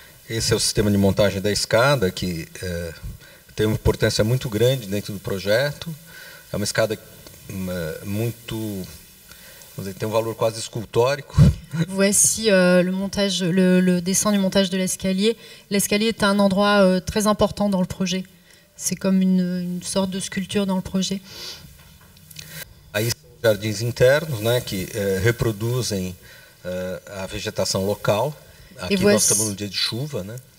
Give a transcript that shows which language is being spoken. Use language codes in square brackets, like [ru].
[pt] Esse é o sistema de montagem da escada, que tem uma importância muito grande dentro do projeto. É uma escada muito... tem um valor quase escultórico. [fr] Voici le dessin du montage de l'escalier. L'escalier est un endroit très important dans le projet. C'est comme une sorte de sculpture dans le projet. [pt] Aí são os jardins internos, né, que reproduzem a vegetação local. Aqui nós estamos no dia de chuva, né?